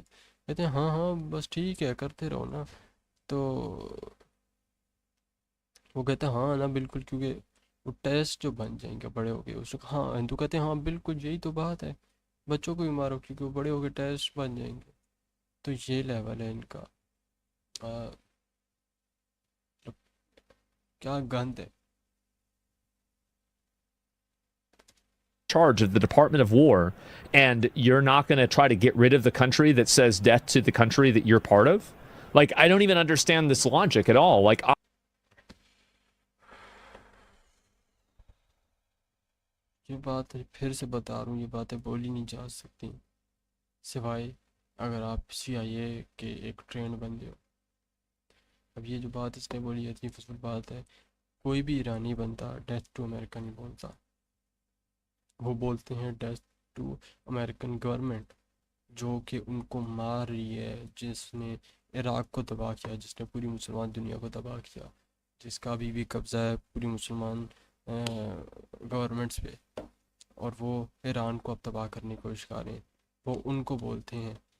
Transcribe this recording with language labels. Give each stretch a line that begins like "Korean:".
Hindi: कहते हैं हाँ हाँ बस ठीक है, करते रहो ना। तो वो कहते हैं हाँ ना बिल्कुल, क्योंकि वो टेस्ट जो बन जाएंगे बड़े हो गए। उसने कहा हाँ, हिंदू कहते हैं हाँ बिल्कुल यही तो बात है, बच्चों को भी मारो क्योंकि वो बड़े हो गए टेस्ट बन जाएंगे। तो ये लेवल है इनका, क्या गंद है।
English: Charge of the Department of War, and you're not going to try to get rid of the country that says death to the country that you're part of? I don't even understand this logic at all.
Hindi: ये बात फिर से बता रहा हूँ, ये बातें बोली नहीं जा सकती सिवाय अगर आप CIA के एक ट्रेंड बंदे हो। अब ये जो बात इसने बोली है इतनी फजूल बात है। कोई भी ईरानी बंदा
English: death to America
Hindi: नहीं बोलता, वो बोलते हैं
English: death to American government,
Hindi: जो कि उनको मार रही है, जिसने इराक़ को तबाह किया, जिसने पूरी मुसलमान दुनिया को तबाह किया, जिसका अभी भी कब्ज़ा है पूरी मुसलमान गवर्नमेंट्स पे, और वो ईरान को अब तबाह करने की कोशिश कर रहे हैं, वो उनको बोलते हैं।